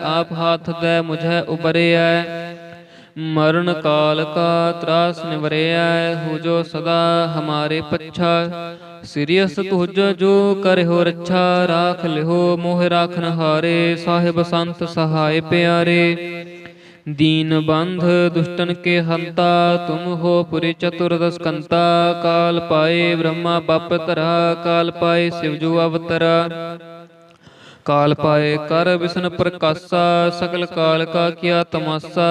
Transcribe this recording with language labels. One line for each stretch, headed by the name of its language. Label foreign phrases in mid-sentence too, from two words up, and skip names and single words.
Braj: आप हाथ दै मुझै उबरिऐ, मरन काल का तरास निवरिऐ। हो जो सदा हमारे पच्छा, सिरिअस तुज जो करिओ रच्छा। राख लिओ मोह राखन हारे, साहिब संत सहाइ पिआरे। दीन बंध दुष्टन के हंता, तुम हो पुरी चतुर्दश कंता। काल पाए ब्रह्मा बप तरा, काल पाए शिवजू अवतरा। काल पाए कर विष्णु प्रकाशा, सकल काल का किया तमाशा।